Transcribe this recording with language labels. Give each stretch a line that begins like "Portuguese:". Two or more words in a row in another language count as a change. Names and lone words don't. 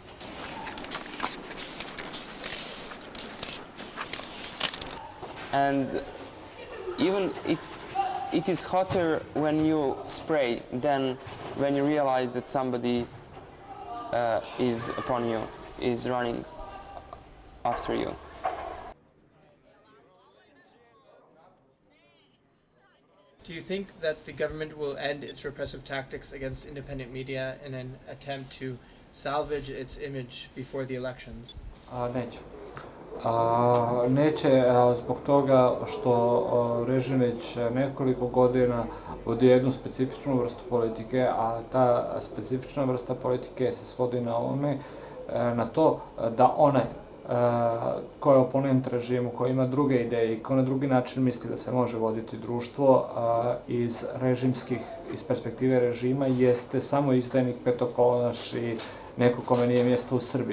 English: And even it is hotter when you spray than when you realize that somebody is upon you, is running after you. Do you think that the government will end its repressive tactics against independent media in an attempt to salvage its image before the elections?
Serbian: Neće. Neće zbog toga što režim već nekoliko godina vodi jednu specifičnu vrstu politike, a ta specifična vrsta politike se svodi na to da onaj ko je oponent režimu, ko ima druge ideje i ko na drugi način misli da se može voditi društvo iz perspektive režima, jeste samo izdajnik, petokolonaš i neko kome nije mjesto u Srbiji.